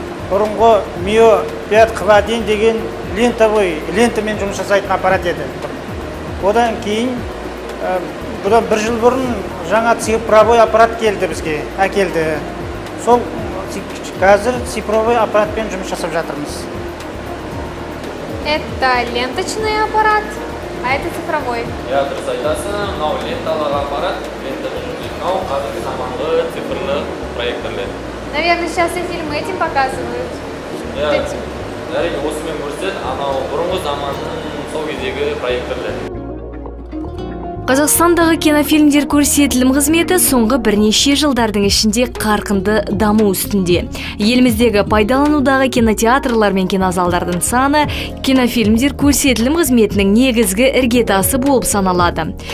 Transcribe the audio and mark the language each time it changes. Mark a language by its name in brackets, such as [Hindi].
[Kazakh] бұрынғы миопятхвадин деген лентамен жұмыс жасайтын аппарат еді. Одан кейін бұдан 1 жыл бұрын жаңа цифровой аппарат әкелді. Сол қазір цифровой аппаратпен жұмыс жасап жатырмыз. [Russian] Это ленточный аппарат, а это цифровой. [Kazakh] Я дұрыс айтасың, мынау ленталық аппарат, мынау қазіргі заманғы цифрлы проекторлер. [Russian] Наверное, сейчас и фильм этим показывают. [Kazakh] Әрине осымен көрсет, анау бұрынғы заманның сол кездегі проекторлер. Қазақстандағы кинофильмдер көрсетілім қызметі соңғы бірнеше жылдардың ішінде қарқынды даму үстінде. Еліміздегі пайдаланудағы кинотеатрлар мен кинозалдардың саны кинофильмдер көрсетілім қызметінің негізгі іргетасы болып саналады.